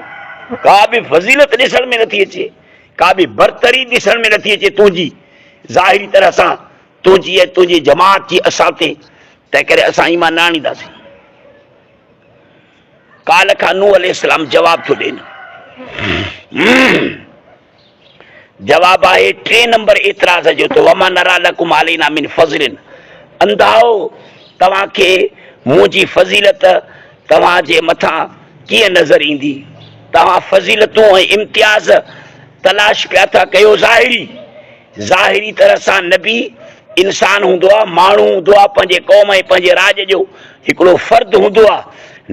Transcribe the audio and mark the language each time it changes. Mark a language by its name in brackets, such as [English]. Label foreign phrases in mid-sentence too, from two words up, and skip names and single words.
[Sindhi] का बि फज़ीलत ॾिसण में नथी अचे, का बि बरतरी ॾिसण में नथी अचे तुंहिंजी ज़ाहिरी तरह सां, तुंहिंजी ऐं तुंहिंजी जमात जी असां ते। तंहिं करे असां ईमान न आणींदासीं। काल खां नूह अलैहिस्सलाम जवाब थो ॾियनि। जवाब आहे टे नंबर एतिराज़ जो, त [Arabic] وما نرى لكم علينا من فضل, [Sindhi] अंधाओ तव्हांखे मुंहिंजी फज़ीलत तव्हांजे मथां कीअं नज़र ईंदी? तव्हां फज़ीलतूं ऐं इम्तियाज़ तलाश पिया था कयो ज़ाहिरी तरह सां। नबी इंसान हूंदो आहे, माण्हू हूंदो आहे, पंहिंजे क़ौम ऐं पंहिंजे राज जो हिकिड़ो फ़र्द हूंदो आहे।